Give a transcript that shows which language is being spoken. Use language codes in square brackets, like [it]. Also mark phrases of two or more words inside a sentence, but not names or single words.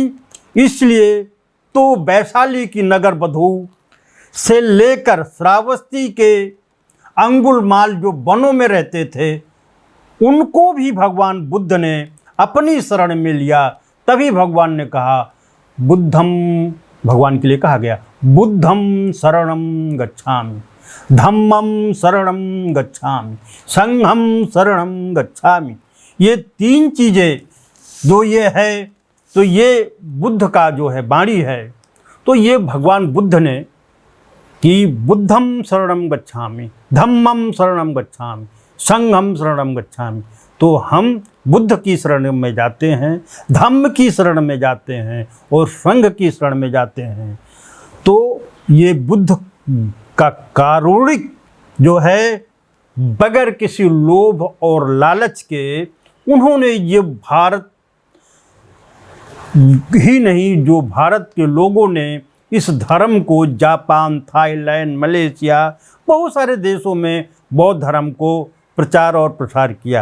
[hi] इसलिए तो वैशाली की नगर बधू से लेकर श्रावस्ती के अंगुलमाल जो वनों में रहते थे, उनको भी भगवान बुद्ध ने अपनी शरण में लिया। तभी भगवान ने कहा, बुद्धम, भगवान के लिए कहा गया, [pi] बुद्धम शरणम गच्छामि, धम्मम शरणम गच्छामि, संघम शरणम गच्छामि। [hi] ये 3 चीज़ें जो ये है, तो ये बुद्ध का जो है वाणी है। तो ये भगवान बुद्ध ने कि [pi] बुद्धम शरणम गच्छामि, धम्मम शरणम गच्छामि, संघम शरणम गच्छामि। [hi] तो हम बुद्ध की शरण में जाते हैं, धम्म की शरण में जाते हैं और संघ की शरण में जाते हैं। तो ये बुद्ध का कारुणिक जो है, बगैर किसी लोभ और लालच के, उन्होंने ये भारत ही नहीं, जो भारत के लोगों ने इस धर्म को जापान, थाईलैंड, मलेशिया, बहुत सारे देशों में बौद्ध धर्म को प्रचार और प्रसार किया।